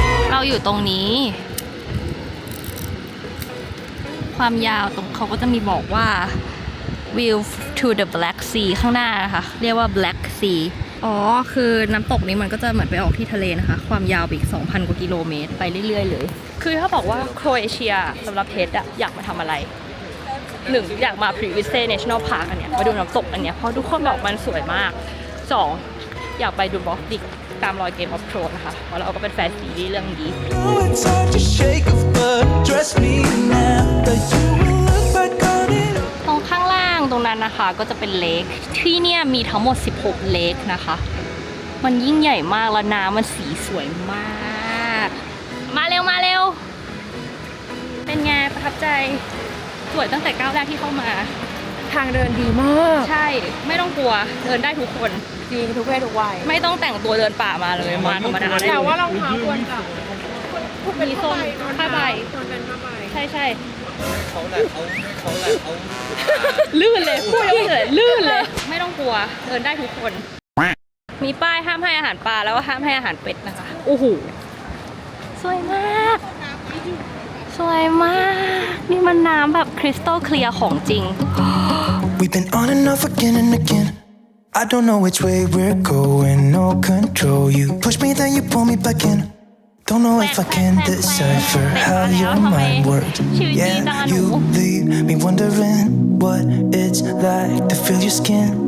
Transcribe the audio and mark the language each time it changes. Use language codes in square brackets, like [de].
[th] เราอยู่ตรงนี้ความยาวตรงเขาก็จะมีบอกว่า [en] view to the Black Sea [th] ข้างหน้านะคะเรียกว่า Black Sea อ๋อคือน้ำตกนี้มันก็จะเหมือนไปออกที่ทะเลนะคะความยาวไปอีก 2,000 กว่ากิโลเมตรไปเรื่อยๆเลยคือถ้าบอกว่าโครเอเชียสำหรับเพชรอะอยากมาทำอะไร 1อยากมา Prudhoe National Park อันเนี้ยมาดูน้ำตกอันเนี้ยเพราะทุกคนบอกมันสวยมาก2อยากไปดูบอฟดิกตามรอยเกมออฟโทรนนะคะเพราะเราก็เป็นแฟนซีรีส์เรื่องนี้ [en] Oh, it's hard to shake off, but trust me now that you will look back on it. [th] ตรงข้างล่างตรงนั้นนะคะก็จะเป็นเลคที่เนี่ยมีทั้งหมด16เลคนะคะมันยิ่งใหญ่มากแล้วน้ำมันสีสวยมากมาเร็วเป็นไงประทับใจสวยตั้งแต่ก้าวแรกที่เข้ามา ทางเดินดีมาก ใช่ไม่ต้องกลัวเดินได้ทุกคน จริงทุกเพศทุกวัย ไม่ต้องแต่งตัวเดินป่ามาเลยมาธรรมดาได้ แต่ เล ว่าย รองเท้าควรจะ มีโซนผ้าใบ ควรเป็นผ้าใบ ใช่ลื่นเลยพูดยังไม่เลยลื่นเลยไม่ต้องกลัวเดินได้ทุกคน มีป้ายห้ามให้อาหารปลาแล้วก็ห้ามให้อาหารเป็ดนะคะโอ้โหสวยมาก สวยมาก นี่มันน้ำแบบคริสตัลเคลียร์ของจริง [en] We've been on and off again and again. I don't know which way we're going, no control. You push me, then you pull me back in. Don't know if I can decipher how your mind works. Yeah, you leave me wondering what it's like to feel your skin.